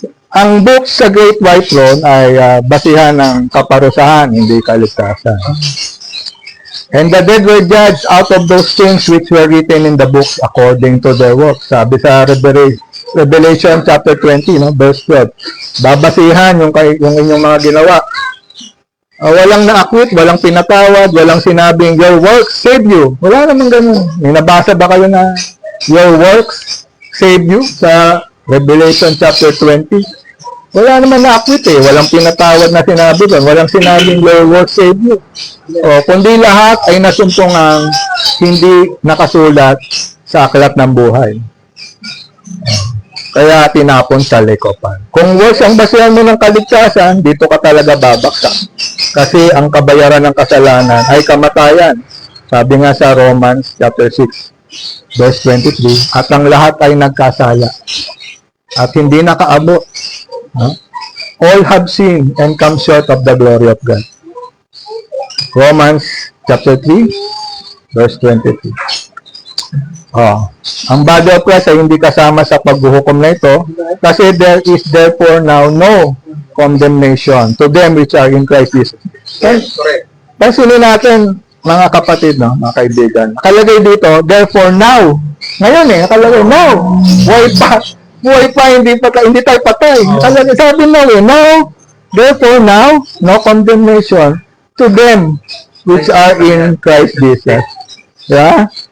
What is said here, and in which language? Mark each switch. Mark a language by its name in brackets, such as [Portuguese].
[Filipino] Ang book sa Great White Throne ay basihan ng kaparusahan, hindi kaligtasan. [English] And the dead were judged out of those things which were written in the books according to their works. [Filipino] Sabi sa Revelation chapter 20, no, verse 12. Babasihan yung inyong mga ginawa. Walang naakwit, walang pinatawad, walang sinabing, your works save you. Wala namang ganun. May nabasa ba kayo na your works save you sa Revelation chapter 20? Wala naman naakwit eh. Walang pinatawad na sinabi doon. Walang sinabing your works save you. Kundi lahat ay nasumpong ang hindi nakasulat sa aklat ng buhay. Kaya tinapon sa lekopan. Kung works ang basihan mo ng kaligtasan, dito ka talaga babaksak. Kasi ang kabayaran ng kasalanan ay kamatayan. Sabi nga sa Romans chapter 6, verse 23, at ang lahat ay nagkasala at hindi nakaabot. [English] All have sinned and come short of the glory of God. Romans chapter 3, verse 23. [Filipino] Ang body of Christ ay hindi kasama sa paghuhukom na ito kasi [English] there is therefore now no condemnation to them which are in Christ Jesus. [Filipino] Pansinin natin, mga kapatid, no, mga kaibigan. Nakalagay dito, [English] therefore now. [Filipino] Ngayon nakalagay now. Buhay pa, hindi tayo patay. Nakalagay, sabi [English] now therefore now, no condemnation to them which are in Christ Jesus. Yeah?